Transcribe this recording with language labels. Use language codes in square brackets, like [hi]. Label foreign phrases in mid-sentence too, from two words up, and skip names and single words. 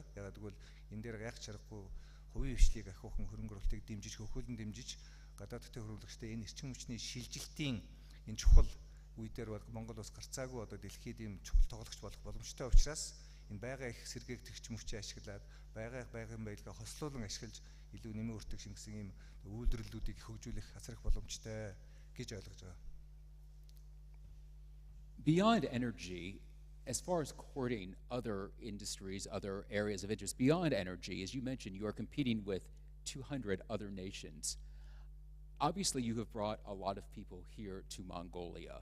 [mn] Ягаад гэвэл энэ дээр яг чаргагүй хувийн хвшлийг ахиухан хөрөнгө оруулалтыг дэмжиж, хөхүүлэн дэмжиж гадаад төстэй хөрөнгө оруулагчтай энэ эрчим хүчний шилжилтийн энэ чухал үе дээр бол Монгол улс гарцаагүй одоо дэлхийд ийм чухал тоглогч болох боломжтой учраас энэ байгаа их сэргээгдэх эрчим хүчийг ашиглаад байгалийн баялгаа хослуулан ашиглаж илүү нэмэн өртөг шингэсэн ийм үйлдвэрлэлүүдийг хөгжүүлэх асар их боломжтой гэж ойлгож байгаа. [en] Beyond energy, as far as courting other industries, other areas of interest, beyond energy, as you mentioned, you are competing with 200 other nations. Obviously, you have brought a lot of people here to Mongolia.